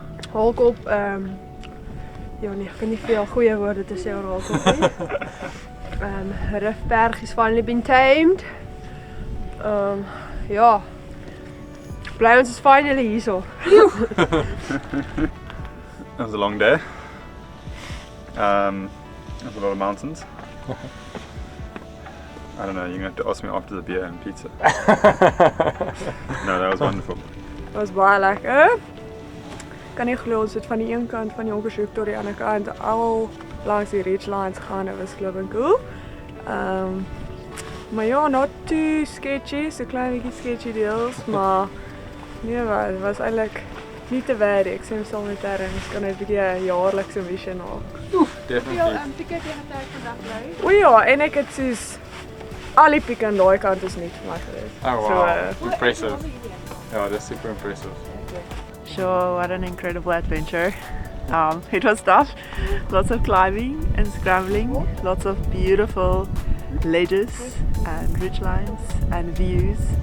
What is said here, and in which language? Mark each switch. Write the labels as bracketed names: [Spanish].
[Afrikaans] Holkop, ja nee, ek kan nie veel goeie woorde te sê oor Holkop nie. [English] Rifberg is finally been tamed. [Afrikaans] Ja. Bly ons is finally hierso. [English] It was a long day. There's a lot of mountains. I don't know, you're gonna have to ask me after the beer and pizza. No, that was wonderful. [Afrikaans] Dit was baie lekker. Kan nie glo ons het van die een kant van Jonkershoek tot die ander kant al langs die ridgelines gegaan. Dit was flipping cool. Maar ja, [English] not too sketchy, [Afrikaans] so klein bietjie sketchy deels, maar nee, het was eintlik nie te werk. Ek sê saam met Tarrin, ons kan 'n bietjie 'n jaarlikse visie maak. [English] Definitely. [Afrikaans] Pieke teen 'n tyd vandag bly. O ja, en ek het soos al die pieke aan daai kant is nie vir my gewees. [English] Oh wow, So, impressive. Yeah, that's super impressive. Sure, what an incredible adventure. It was tough. Lots of climbing and scrambling, lots of beautiful ledges and ridgelines and views.